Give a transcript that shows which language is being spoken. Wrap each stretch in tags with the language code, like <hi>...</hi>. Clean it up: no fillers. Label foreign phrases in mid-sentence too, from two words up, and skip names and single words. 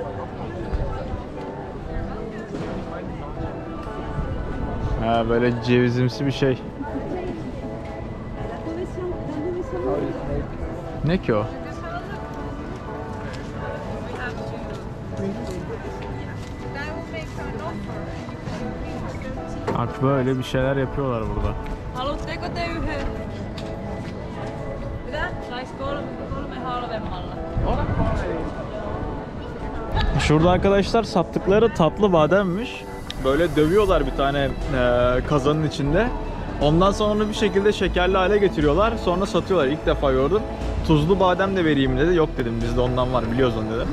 <tr>Ha böyle cevizimsi bir şey. Ne ki o? Bak böyle bir şeyler yapıyorlar burada.</tr> <fi>Haluatteko te yhden? Mitä? Sais kolme halvemmalla?</fi> <tr>Şurada arkadaşlar sattıkları tatlı bademmiş. Böyle dövüyorlar bir tane kazanın içinde. Ondan sonra onu bir şekilde şekerli hale getiriyorlar. Sonra satıyorlar. İlk defa gördüm. Tuzlu badem de vereyim dedi. Yok dedim bizde ondan var biliyoruz onu dedim.</tr>